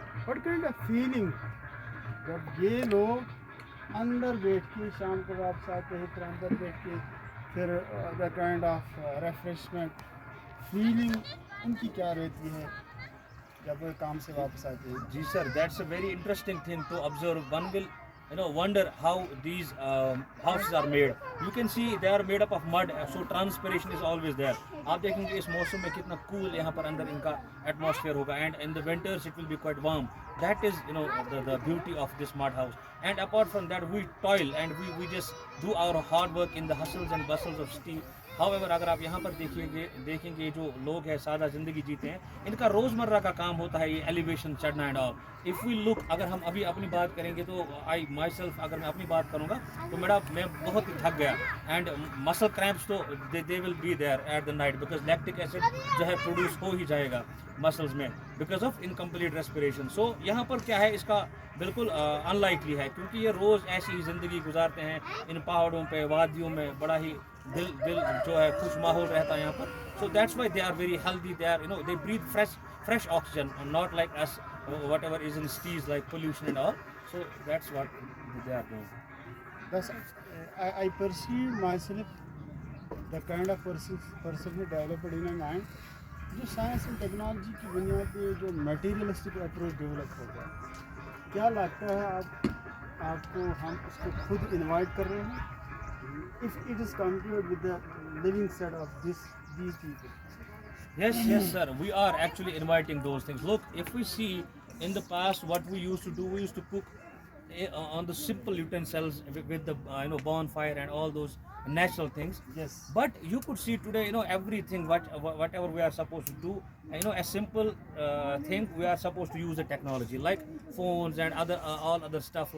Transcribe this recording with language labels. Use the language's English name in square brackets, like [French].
[English] what kind of feeling [Urdu] جب یہ لوگ اندر بیٹھ کے شام کو واپس آتے ہیں, پھر اندر بیٹھ کے پھر [English] the kind of refreshment feeling [Urdu] ان کی کیا رہتی ہے جب وہ کام سے واپس آتے ہیں. [English] جی sir, that's a very interesting thing to observe. One will wonder how these houses are made. You can see they are made up of mud, so transpiration is always there. [Urdu] آپ دیکھیں گے اس موسم میں کتنا cool یہاں پر اندر ان کا ایٹماسفیئر ہوگا, [English] and in the winters it will be quite warm. That is the beauty of this mud house. And apart from that we toil and we just do our hard work in the hustles and bustles of city. [Urdu] However, اگر آپ یہاں پر دیکھیں گے جو لوگ ہیں سادہ زندگی جیتے ہیں, ان کا روزمرہ کا کام ہوتا ہے یہ ایلیویشن چڑھنا اینڈ آل. [English] if we look, [Urdu] اگر ہم ابھی اپنی بات کریں گے تو [English] I myself [Urdu] اگر میں اپنی بات کروں گا تو میں بہت ہی تھک گیا. [English] and muscle cramps تو they will be there at the night, because lactic acid [Urdu] جو ہے پروڈیوس ہو ہی جائے گا مسلز میں [English] Because of incomplete respiration. [Urdu] سو یہاں پر کیا ہے اس کا بالکل ان لائکلی ہے, کیونکہ یہ روز ایسی ہی زندگی گزارتے ہیں ان پہاڑوں پہ, وادیوں میں. بڑا ہی دل جو ہے خوش ماحول رہتا ہے یہاں پر. [English] So that's why they are very healthy, they are they breathe fresh oxygen, not like us whatever is in cities like pollution and all. So that's what they are doing. Thus, I perceive myself the kind of person who developed in my mind [Urdu] جو science and technology کی بنیاد پہ جو materialistic approach develop ہوتا ہے. کیا لگتا ہے آپ کو ہم اس کو خود انوائٹ کر رہے ہیں [English] if it is compared with the living set of these people. Yes sir, we are actually inviting those things. Look, if we see in the past what we used to do, we used to cook on the simple utensils with the bonfire and all those natural things. Yes. But you could see today everything whatever we are supposed to do, a simple thing, we are supposed to use the technology like phones and all other stuff.